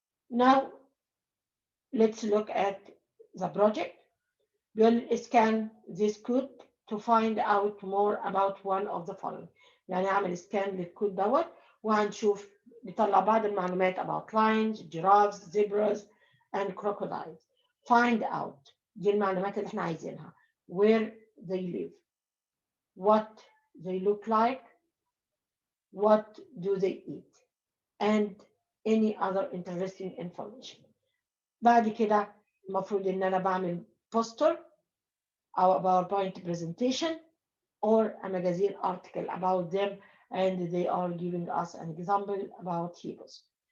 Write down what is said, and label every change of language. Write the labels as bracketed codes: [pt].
[en] Now, let's look at the project. We'll scan this code to find out more about one of the following. [ar] يعني أعمل scan للكود دوت وهنشوف نطلع بعض المعلومات [en] about lions, giraffes, zebras, and crocodiles. Find out [ar] دي المعلومات اللي احنا عايزينها. [en] Where they live, what they look like, what do they eat. and any other interesting information. [ar] بعد كده المفروض ان انا بعمل [en] poster or a PowerPoint presentation or a magazine article about them, and they are giving us an example about hippos.